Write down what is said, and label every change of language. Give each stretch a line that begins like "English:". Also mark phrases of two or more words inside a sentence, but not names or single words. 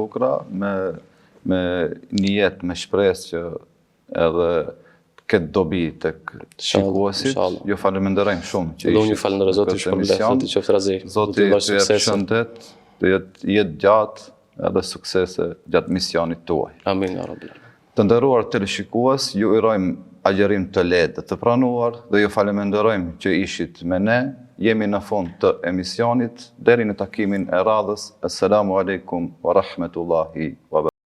Albanian: Bukra me nijet, me shpresë që edhe këtë dobi tek shikuesit. Ju falenderojmë shumë që ishit. Ju falenderoj Zoti shpërbleft, Zoti qoftë razi. Zoti ju jap shëndet, të jetë gjatë edhe suksese gjatë misionit tuaj.
Arabic: آمين يا رب.
Albanian: Të nderuar teleshikues, ju urojmë agjerim të lehtë të pranuar dhe ju falenderojmë që ishit me ne. Jemi në fund të emisionit, deri në takimin e radhës.
Arabic: السلام عليكم ورحمة الله وبركاته.